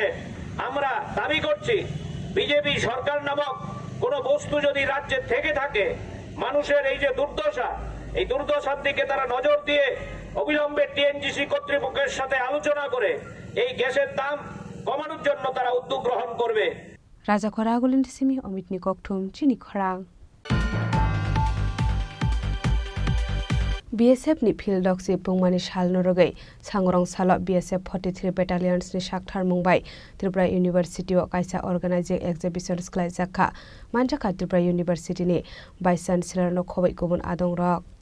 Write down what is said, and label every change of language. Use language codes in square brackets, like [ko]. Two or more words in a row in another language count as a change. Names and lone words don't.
[bn] আমরা দাবি করছি বিজেপি সরকার নামক কোন বস্তু যদি রাজ্যে থেকে থাকে, মানুষের এই যে দুর্দশা, এই দুর্দশার দিকে তারা নজর দিয়ে অবিলম্বে টিএনজিসি কর্তৃপক্ষের সাথে আলোচনা করে এই গ্যাসের দাম কমানোর জন্য তারা উদ্যোগ গ্রহণ করবে। [trp] রাজা খরাগুলিন সিমি অমিত নিককথুম চিনি খরাং BSF ni [en] field dog [trp] si pungmani sal norogai sangrong salo BSF 43 battalions ni sakthar mungbai Tripura University o kaisa [en] organizing exhibitions [trp] klai jakha manjaka Tripura University ni [en] vice chancellor [trp] no khobai kubun adong rok